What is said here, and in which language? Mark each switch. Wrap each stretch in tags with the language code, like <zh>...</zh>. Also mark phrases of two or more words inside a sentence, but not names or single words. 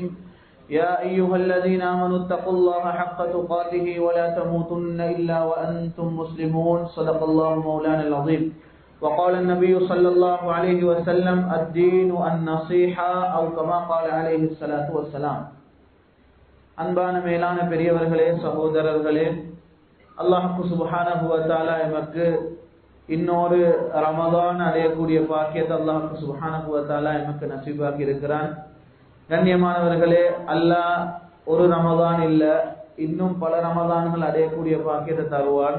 <ar>يا أيها الذين آمنوا اتقوا الله حق تقاته ولا تموتن إلا وأنتم مسلمون. صدق الله مولانا العظيم. وقال النبي صلى الله عليه وسلم الدين النصيحة أو كما قال عليه الصلاة والسلام.</ar> <ta>அன்பான மேலான பெரியவர்களே, சகோதரர்களே,</ta> <ar>الله سبحانه وتعالى</ar> <ta>எமக்கு இன்னொரு ரமதான் அடையக்கூடிய பாக்கியத்தை</ta> <ar>الله سبحانه وتعالى</ar> <ta>எமக்கு நசீபாக்கி இருக்கிறான். கண்ணியமானவர்களே, அல்லாஹ் ஒரு ரமதான் இல்ல, இன்னும் பல ரமதான்கள் அடையக்கூடிய பாக்கியத்தை தருவான்.</ta>